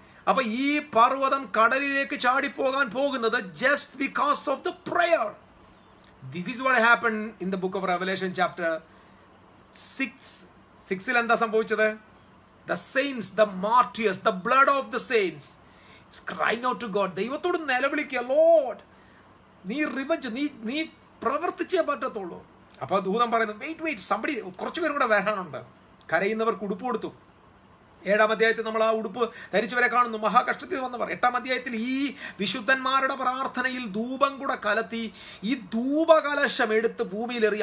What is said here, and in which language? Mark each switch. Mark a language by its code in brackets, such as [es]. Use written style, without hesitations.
[ml] അപ്പൊ ഈ പർവ്വതം കടലിലേക്ക് ചാടിപ്പോകാൻ പോകുന്നത് [en] Just because of the prayer. This is what happened in the book of Revelation chapter 6. [ml] 6-ൽ എന്താ സംഭവിച്ചത്? [en] The saints, the martyrs, the blood of the saints is crying out to God. [ml] ദൈവത്തോട് നിലവിളിക്കുക, Lord, നീ revenge, നീ പ്രവർത്തിച്ചേ പറ്റത്തുള്ളൂ. അപ്പൊ ദൂതൻ പറയുന്നു, wait somebody, കുറച്ചുപേരും കൂടെ വരാനുണ്ട്. കരയുന്നവർക്ക് ഉടുപ്പ് കൊടുത്തു. 7-ാം അധ്യായത്തിൽ നമ്മൾ ആ ഉടുപ്പ് ധരിച്ചവരെ കാണുന്നു, മഹാകഷ്ടത്തിൽ വന്നവർ. 8-ാം അധ്യായത്തിൽ ഈ വിശുദ്ധന്മാരുടെ പ്രാർത്ഥനയിൽ ധൂപം കൂടെ കലത്തി ഈ ധൂപകലശം എടുത്ത് ഭൂമിയിലെറി.